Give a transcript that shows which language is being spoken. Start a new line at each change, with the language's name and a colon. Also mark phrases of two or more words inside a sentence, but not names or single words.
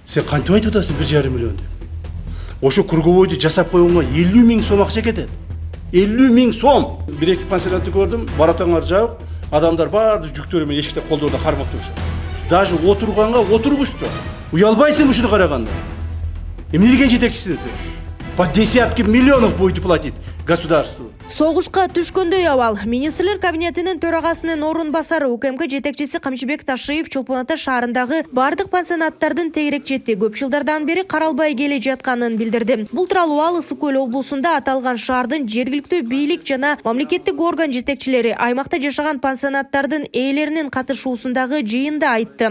Kyrgyz: Сен кантип айтып атасың 1,5 миллион деп? Ошо круговойду жасап койгонго 50 000 сом акча кетет. 50 000 сом. Бир-эки пансионатты көрдүм, баратаңар жабып, адамдар баарды жүктөрү менен эшикте колдордо кармап турушат. Даже отурганга отургуч жок. Уялбайсың ушуну караганда. Эмне деген жетекчисиң сен?
Russian: По десятки миллионов будете платить государству.
Kyrgyz: Согушка түшкөндөй абал. Министрлер кабинетинин төрагасынын орун басары УКМК жетекчиси Камчыбек Ташиев Чолпон Ата шаарындагы бардык пансионаттардын тегерек четти көп жылдардан бери каралбай келе жатканын билдирди. Бул тууралуу ал Ысык Көл облусунда аталган шаардын жергиликтүү бийлик жана мамлекеттик орган жетекчилери аймакта жашаган пансионаттардын ээлеринин катышуусундагы жыйында айтты.